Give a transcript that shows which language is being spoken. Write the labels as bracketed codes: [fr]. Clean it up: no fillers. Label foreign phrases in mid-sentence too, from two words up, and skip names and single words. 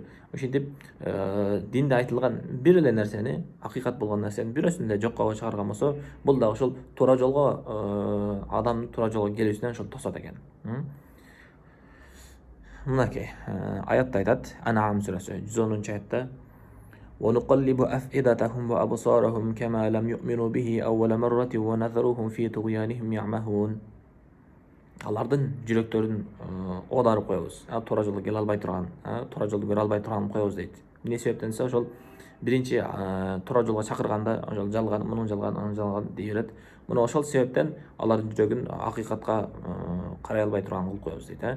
[ky] Ошентип динде айтылган бир эле нерсени, акыйкат болгон нерсени бирөөсүн эле жокко чыгарган болсо, бул да ошол туура жолго адамдын туура жолго келүүсүнөн ошол тосот экен. Мынакей аятта айтат, Ан'ам сүрөсү 110-аятта: [ar] وَنُقَلِّبُ أَفْئِدَتَهُمْ وَأَبْصَارَهُم كَمَا لَمْ يُؤْمِنُوا بِهِ أَوَّلَ مَرَّةٍ وَنَذَرُهُمْ فِي طُغْيَانِهِمْ يَعْمَهُونَ. [ky] Алардын жүрөктөрүн оодарып коебуз. Туура жолго келе албай турган, туура жолду көрө албай турган коебуз дейт. Эмне себептен десе, ошол биринчи туура жолго чакырганда ошол жалган, мунун жалган, анын жалган дей берет. Мына ошол себептен алардын жүрөгүн акыйкатка карай албай турган кылып коебуз дейт.